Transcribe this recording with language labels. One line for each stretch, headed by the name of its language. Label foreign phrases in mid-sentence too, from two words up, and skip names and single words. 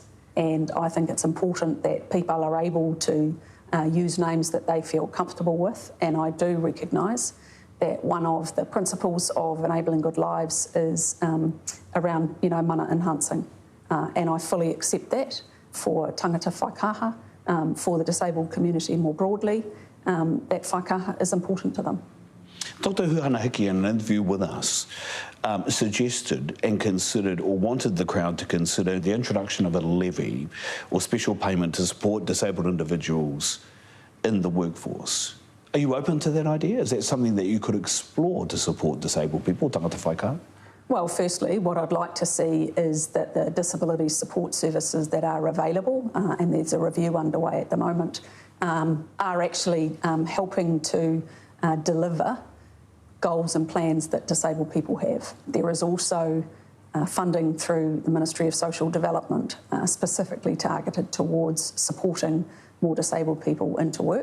English: And I think it's important that people are able to use names that they feel comfortable with. And I do recognise that one of the principles of enabling good lives is around, mana enhancing. and I fully accept that for
Māori: tangata whaikaha,
English: for the disabled community more broadly, that whaikaha is important to them. Dr. Huhana Hiki, in an interview with us, suggested and considered or wanted the crowd to consider the introduction of a levy or special payment to support disabled individuals in the workforce. Are you open to that idea? Is that something that you could explore to support disabled people,
Māori: tangata whaikaha?
English: Well, firstly, what I'd like to see is that the disability support services that are available, and there's a review underway at the moment, are actually helping to deliver goals and plans that disabled people have. There is also funding through the Ministry of Social Development specifically targeted towards supporting more disabled people into work.